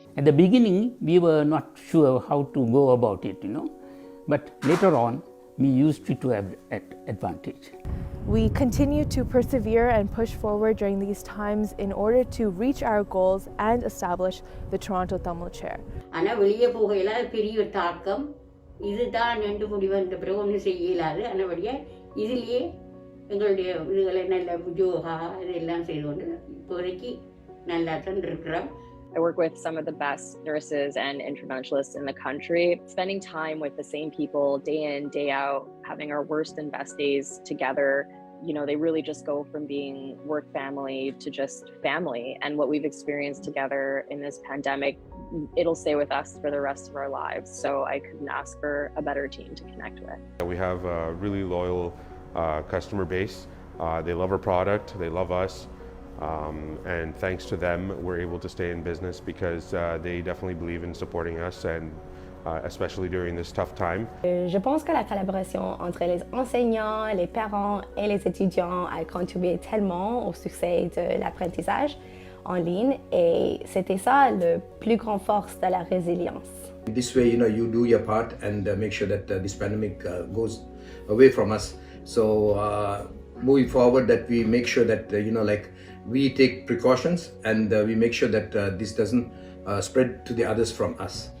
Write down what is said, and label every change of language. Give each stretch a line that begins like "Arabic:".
English: At the beginning, we were not sure how to go about it, but later on, we used it to have advantage. We continue to persevere and push forward during these times in order to reach our goals and establish the Toronto Tamil Chair.
Tamil: ஆனால் வெளியே போகையில் பெரிய தாக்கம் இதுதான் என்று முடிவந்த பிறகு ஒன்றும் செய்ய இயலாது. ஆனபடியாக இதிலேயே எங்களுடைய இதுகளை நல்ல யோகா இதெல்லாம் செய்து கொண்டு இப்போதைக்கு நல்லா தான் இருக்கிறோம்.
English: I work with some of the best nurses and interventionists in the country. Spending time with the same people day in, day out, having our worst and best days together, they really just go from being work family to just family. And what we've experienced together in this pandemic, it'll stay with us for the rest of our lives. So I couldn't ask for a better team to connect with. We have a really loyal customer base. They love our product, they love us. And thanks to them, we're able to stay in business because they definitely believe in supporting us, and especially during this tough time.
French: Je pense que la collaboration entre les enseignants, les parents et les étudiants a contribué tellement au succès de l'apprentissage en ligne, et c'était ça le plus grand force de la résilience.
English: This way, you do your part and make sure that this pandemic goes away from us. So moving forward, that we make sure that we take precautions and we make sure that this doesn't spread to the others from us.